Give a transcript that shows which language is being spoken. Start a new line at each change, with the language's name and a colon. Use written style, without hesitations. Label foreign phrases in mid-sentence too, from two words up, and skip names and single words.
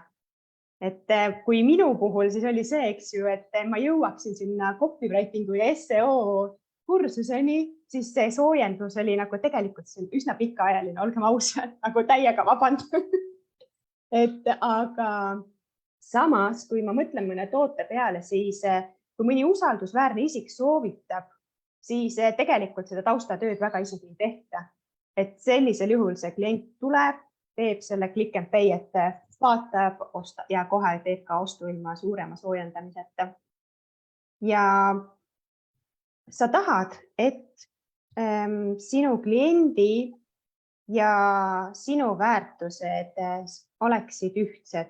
Estonian: Et kui minu puhul siis oli see, eks ju, et ma jõuaksin sinna copywritingu ja SEO kursuseni, siis see soojendus oli nagu tegelikult see üsna pikaajaline, olgem ausad, nagu täiega vabandan. Aga samas, kui ma mõtlen mõne toote peale, siis kui mõni usaldusväärne isik soovitab, siis tegelikult seda taustatööd väga isegi ei tehta. Et sellisel juhul see klient tuleb, teeb selle
English: click and pay,
Estonian: et vaatab, ostab ja kohe teeb ka ostu ilma suurema soojendamiseta. Ja sa tahad, et sinu kliendi ja sinu väärtused oleksid ühtsed.